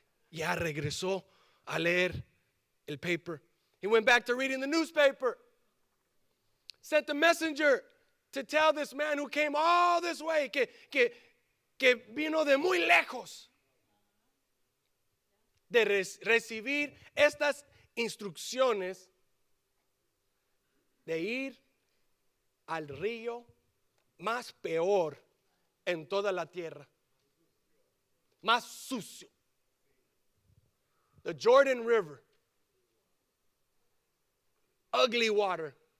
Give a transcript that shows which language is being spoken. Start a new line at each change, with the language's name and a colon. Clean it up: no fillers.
Spanish: Ya regresó a leer el paper.
English: He went back to reading the newspaper. Sent the messenger to tell this man who came all this way,
Spanish: que vino de muy lejos, de recibir estas instrucciones de ir al río más peor en toda la tierra, más sucio,
English: the Jordan River, ugly water.